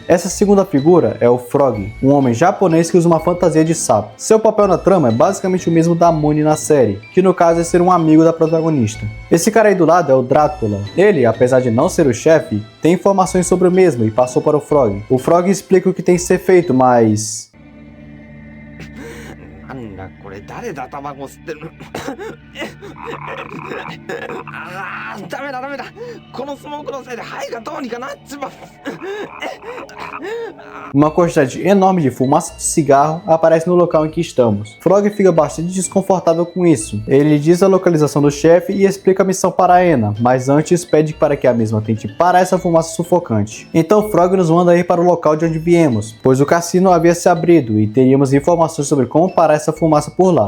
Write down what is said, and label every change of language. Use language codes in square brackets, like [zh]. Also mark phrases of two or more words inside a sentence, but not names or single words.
[pt] Essa segunda figura é o Frog, um homem japonês que usa uma fantasia de sapo. Seu papel na trama é basicamente o mesmo da Muni na série, que no caso é ser um amigo da protagonista. Esse cara aí do lado é o Drácula. Ele, apesar de não ser o chefe, tem informações sobre o mesmo e passou para o Frog. O Frog explica o que tem que ser feito, mas... [ja] なんだこれ誰だタバコ吸ってるダメだこのスモークのせいで肺がどうにかなっちまう [pt] Uma quantidade enorme de fumaça de cigarro aparece no local em que estamos. Frog fica bastante desconfortável com isso. Ele diz a localização do chefe e explica a missão para a Ena, mas antes pede para que a mesma tente parar essa fumaça sufocante. Então Frog nos manda ir para o local de onde viemos, pois o cassino havia se abrido e teríamos informações sobre como parar essa fumaça por lá.